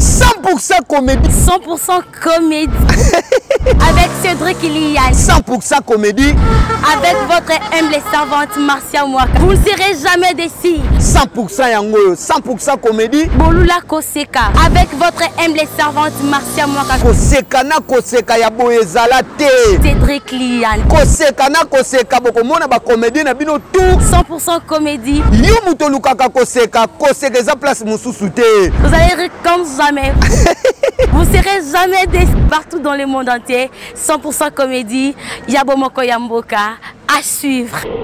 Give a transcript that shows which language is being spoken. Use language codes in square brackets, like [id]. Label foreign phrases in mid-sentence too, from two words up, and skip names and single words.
[fr] Cent pour cent comédie. Cent pour cent comédie. Avec Cédric Liane. Cent pour cent comédie. Avec votre humble servante Marcia Mwaka. Vous ne serez jamais déçus. Cent pour cent [ln] yango oyo, [fr] cent pour cent comédie. [ln] Bolula Koseka. [fr] Avec votre humble servante Marcia Mwaka. [ln] Koseka na koseka ya boye ezala te. [fr] Cédric Liane. [ln] Koseka na koseka, bokomona ba comédie na bino tout. [fr] Cent pour cent comédie. [ln] Yo mutu olukaka koseka, koseka eza place mosusu te. [fr] Vous allez rire comme jamais. Vous serez jamais déçus partout dans le monde entier. Cent pour cent comédie. [ln] Yabo Moko ya Mboka. [fr] À suivre.